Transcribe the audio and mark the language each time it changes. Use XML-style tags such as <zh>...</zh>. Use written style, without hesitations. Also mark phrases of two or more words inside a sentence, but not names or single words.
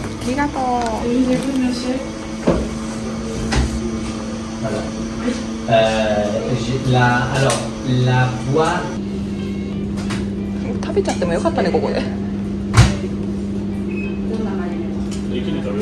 <ja>りがとう。</ja> <fr>Voilà. Alors, la boîte.</fr> <ja>食べちゃってもよかったねここで。一気に食べる。</ja>